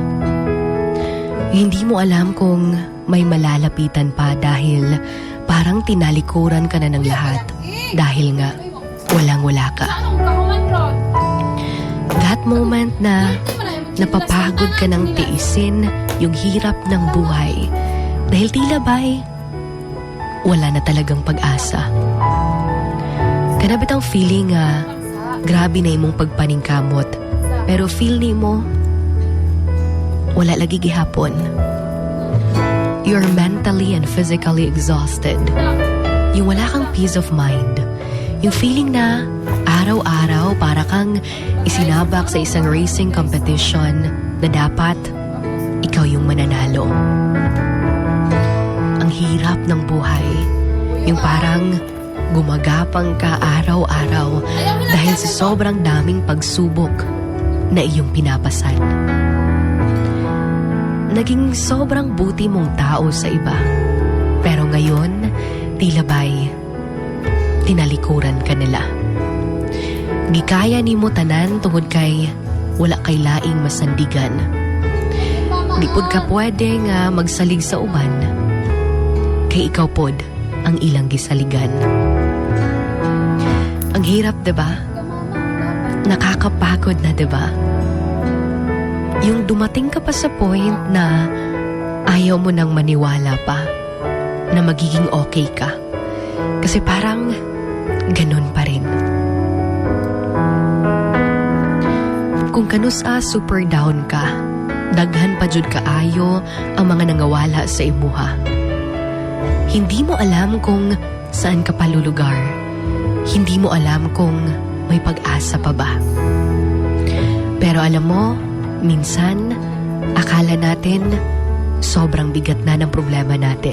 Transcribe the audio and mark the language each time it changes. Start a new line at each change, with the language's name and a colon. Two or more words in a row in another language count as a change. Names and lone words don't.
Filipino: Hindi mo alam kung may malalapitan pa dahil parang tinalikuran ka na ng lahat dahil nga walang-wala ka.
English: That moment
Filipino: na napapagod ka ng tiisin yung hirap ng buhay dahil tila ba'y wala na talagang pag-asa.
Cebuano: Kanabit ang feeling grabe na imong pagpaningkamot pero feel ni mo wala lagi gihapon.
English: You're mentally and physically exhausted.
Filipino: Yung wala kang
English: peace of mind.
Filipino: Yung feeling na araw-araw para kang isinabak sa isang
English: racing competition
Filipino: na dapat ikaw yung mananalo. Ang hirap ng buhay. Yung parang gumagapang ka araw-araw dahil sa sobrang daming pagsubok na iyong pinapasan. Naging sobrang buti mong tao sa iba. Pero ngayon, tila ba'y tinalikuran ka nila.
Cebuano: Gikaya ni mo tanan tungod kay wala kay laing masandigan. Di pod ka pwede nga magsalig sa uban kay ikaw pod ang ilang gisaligan.
Filipino: Ang hirap, diba? Nakakapagod na, diba? Yung dumating ka pa sa point na ayaw mo nang maniwala pa na magiging okay ka. Kasi parang ganun pa rin.
Cebuano: Kung kanusa
English: super down
Cebuano: ka, daghan pa jud kaayo ang mga nangawala sa imuha.
Filipino: Hindi mo alam kung saan ka palulugar. Hindi mo alam kung may pag-asa pa ba. Pero alam mo, minsan, akala natin sobrang bigat na ng problema natin.